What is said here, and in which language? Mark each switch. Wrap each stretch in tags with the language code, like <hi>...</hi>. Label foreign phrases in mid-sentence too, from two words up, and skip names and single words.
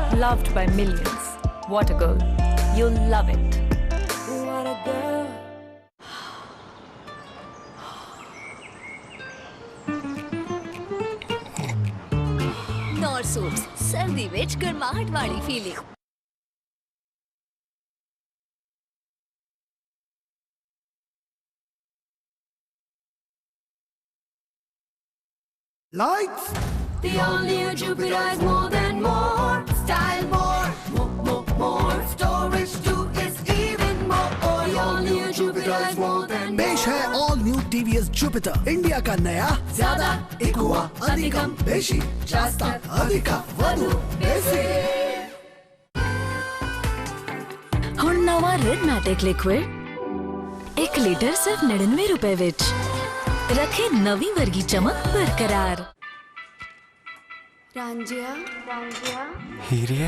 <en>Loved by millions. What a girl. You'll love it. What a girl.</en> <pa>ਨੌਰ ਸੂਟਸ ਸਰਦੀ ਵਿਚ ਗਰਮਾਹਟ ਵਾਲੀ ਫੀਲਿੰਗ।</pa> <en>Lights. The all-new Jupiter is more than more. Style more. More. Storage too is even more. The all-new Jupiter is more than more.</en> <hi>पेश है</hi> <en>all new</en> <hi>टीवीएस जुपिटर, इंडिया का नया ज्यादा ఎక్కువ अधिकम बेशी जास्ता अधिका वधु बेसी।</hi> <pa>ਹੁਣ ਨਵਾਂ ਰੈਡ ਮੈਟਿਕ ਲਿਕਵਿਡ 1 ਲੀਟਰ ਸਿਰਫ 99 ਰੁਪਏ ਵਿੱਚ ਰੱਖੇ ਨਵੀਂ ਵਰਗੀ ਚਮਕ ਬਰਕਰਾਰ। ਰਾਂਝਿਆ ਹੀਰੇ</pa>